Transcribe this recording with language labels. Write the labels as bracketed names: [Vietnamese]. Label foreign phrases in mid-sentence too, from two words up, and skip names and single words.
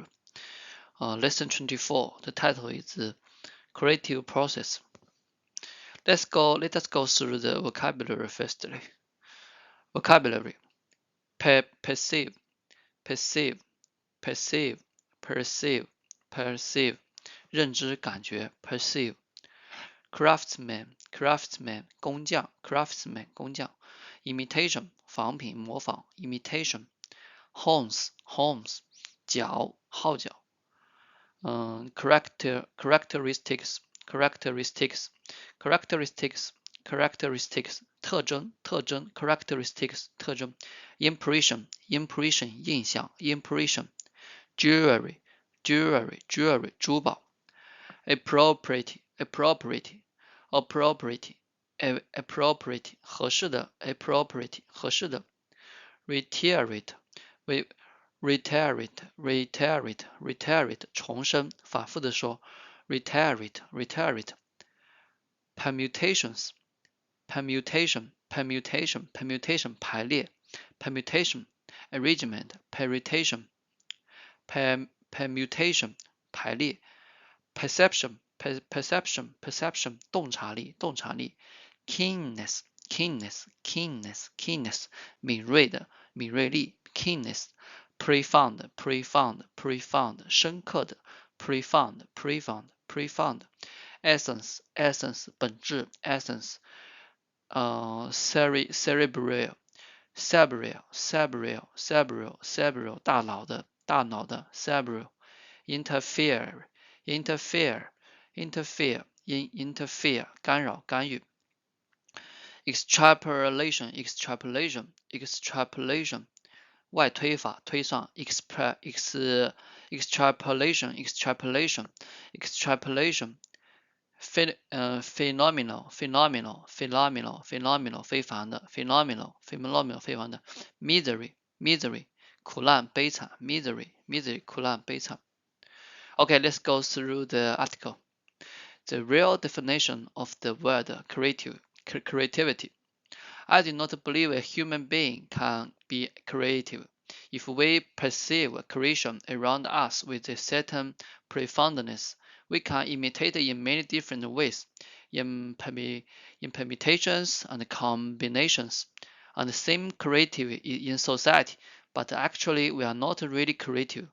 [English] Lesson 24. The title is Creative Process. Let us go through the vocabulary firstly. Vocabulary: perceive, perceive, perceive, perceive, perceive. [Chinese] 认知感觉 [English] perceive。Craftsman, craftsman, 工匠 craftsman, 工匠 imitation, [Chinese] 仿品模仿 [English] imitation, horns, horns, [Chinese] 角号角 [English] characteristics, characteristics, characteristics, characteristics, [Chinese] 特征 [English] 特征 characteristics, 特征 impression, impression, 印象 impression, jewelry, jewelry, jewelry, 珠宝 appropriate, appropriate, appropriate, appropriate, [Chinese] 合适 [English] 的 appropriate, [Chinese] 合适的 [English] reiterate, reiterate, reiterate, reiterate, [Chinese] 重申反复的说 [English] reiterate, reiterate, permutations, permutation, permutation, permutation, 排列 permutation, arrangement, permutation, permutation, 排列 perception, perception, perception, [Chinese] 洞察力，洞察力 [English] keenness, keenness, keenness, keenness, [Chinese] 敏锐的，敏锐力 [English] keenness, profound, profound, profound, 深刻的 profound, profound, profound, essence, essence, 本质 essence, cerebral, cerebral, cerebral, cerebral, cerebral, [Chinese] 大脑的，大脑的 [English] cerebral, interfere, interfere, interfere, interfere, [Chinese] 干扰，干预 [English] extrapolation, extrapolation, extrapolation, [Chinese] 外推法，推算 [English] extrapolation, extrapolation, extrapolation, phenomenal, phenomenal, phenomenal, phenomenal, 非凡的 phenomenal, phenomenal, 非凡的 misery, misery, [Chinese] 苦难，悲惨 [English] misery, misery, [Chinese] 苦难，悲惨 [English] Okay, let's go through the article. The real definition of the word creativity. I do not believe a human being can be creative. If we perceive creation around us with a certain profoundness, we can imitate it in many different ways, in permutations and combinations, and same creative in society, but actually we are not really creative.